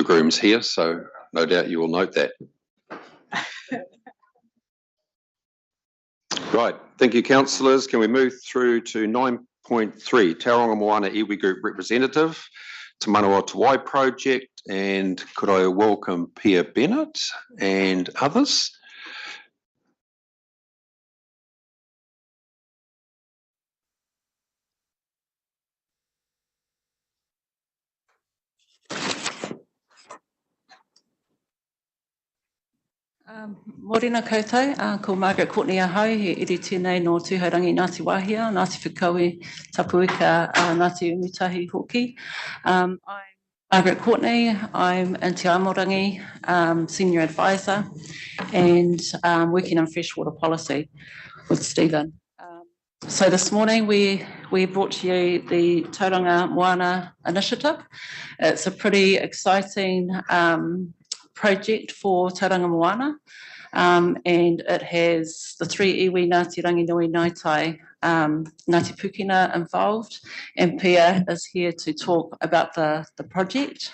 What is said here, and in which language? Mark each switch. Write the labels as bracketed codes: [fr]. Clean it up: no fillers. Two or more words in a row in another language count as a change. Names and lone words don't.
[en] Groom's here, so no doubt you will note that. Right, thank you, councillors. Can we move through to 9.3, Tauranga Moana Iwi Group representative to Manawa Tawai project, and could I welcome Pia Bennett and others? [mi] Morena koutou, ko Margaret Courtney ahau, he iri tēnei no tūhaurangi Ngāti Wāhia, Ngāti Whakaue, Tapuika, Ngāti Umutahi hoki. [en] I'm Margaret Courtney, I'm in Te Aorangi, Senior Advisor, and working in freshwater policy with Stephen. So this morning we brought to you the Tauranga Moana Initiative. It's a pretty exciting project for Tauranga Moana, and it has the three iwi Ngāti Ranginui Ngātai, Ngāti Pukina involved, and Pia is here to talk about the project.